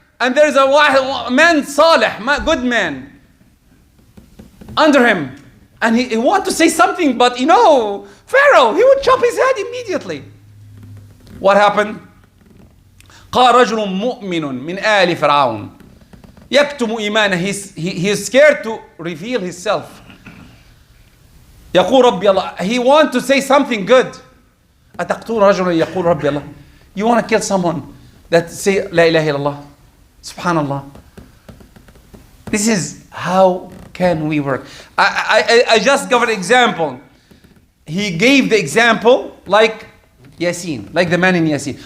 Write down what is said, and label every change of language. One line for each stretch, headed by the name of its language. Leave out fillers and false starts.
English: And there is a man, Salih, good man, under him. And he want to say something, but Pharaoh, he would chop his head immediately. What happened?
Arabic: قال رجل مؤمن من آل فرعون يكتم إيمانه.
English: He is scared to reveal himself.
Arabic: يقول ربي الله.
English: He want to say something good.
Arabic: أتقتلون رجلا يقول ربي الله.
English: You want to kill someone that say La ilaha illallah? Subhanallah. This is how can we work. I just gave an example. He gave the example like Yaseen, like the man in Yaseen.